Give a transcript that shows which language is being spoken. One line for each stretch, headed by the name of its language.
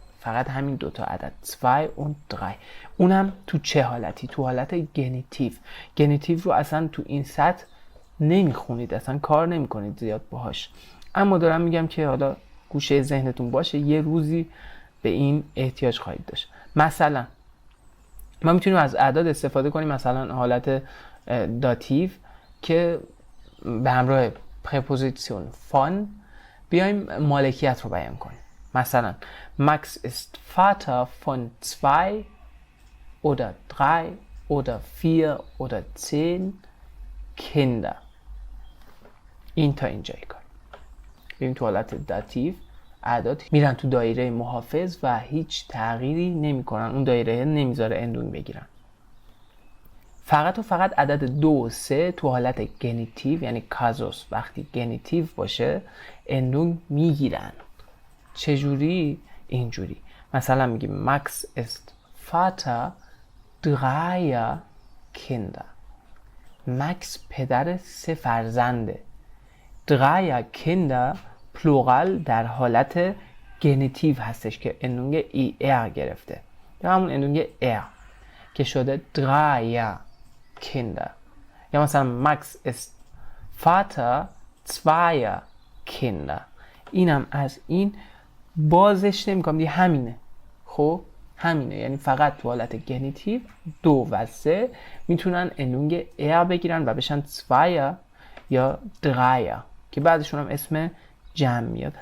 Persian: فقط همین 2 تا عدد
German: 2 und 3.
Persian: اونم تو چه حالتی؟ تو حالت گنیتیو رو اصلا تو این سطح نمیخونید، اصلا کار نمیکنید زیاد باهاش، اما دارم میگم که حالا گوشه ذهنتون باشه، یه روزی به این احتیاج خواهید داشت. مثلا ما میتونیم از اعداد استفاده کنیم، مثلا حالت داتیو که به همراه پرپوزیسیون فان بیایم مالکیت رو بیان کنیم. مثلا
German: Max ist Vater von 2 oder 3 oder 4 oder 10 Kinder.
Persian: این تا اینجای کار. ببین تو حالت داتیو اعداد میرن تو دایره محافظ و هیچ تغییری نمی کنن، اون دایره نمیذاره اندونگ بگیرن. فقط و فقط عدد 2 و 3 تو حالت گنیتیو یعنی کازوس وقتی گنیتیو باشه اندونگ میگیرن. چجوری؟ اینجوری مثلا میگیم
German: Max ist Vater dreier Kinder.
Persian: Max پدر 3 فرزنده.
German: dreier Kinder
Persian: پلورال در حالت گنیتیو هستش که اندونگ er گرفته یا همون اندونگ er که شده dreier Kinder. یا مثلا
German: Max ist Vater zweier Kinder.
Persian: اینم از این بازش نمیکنم دیگه، همینه. خب همینه، یعنی فقط تو حالت گنیتیو 2 و 3 میتونن اندونگ er بگیرن و بشن zweier یا dreier که بعدشون هم اسم جمع میاد.